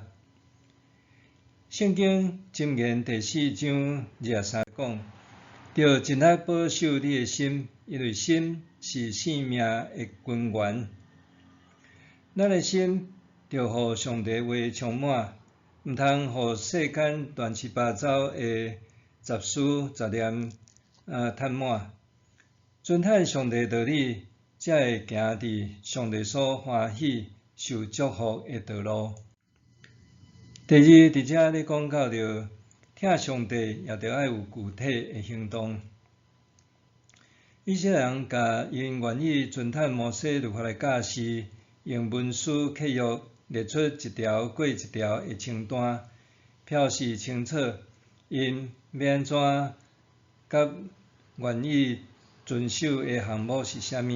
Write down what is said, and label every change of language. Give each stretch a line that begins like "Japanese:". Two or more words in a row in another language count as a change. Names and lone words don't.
Min Nan Chinese: 圣经箴言第4章23讲：“着尽力保守你的心，因为心是生命的根源。”咱的心着互上帝话充满， 毋通互世间乱七八糟的杂事杂念吞满。遵趁上帝道理，才会行伫上帝所欢喜、受祝福的道路。第二，伫遮咧讲到着，听上帝也着爱有具体的行动。以色列人甲因愿意遵趁摩西律法的教示，用文书契约列出一条过一条的清单，表示清楚因要安怎甲愿意遵守的项目是啥物。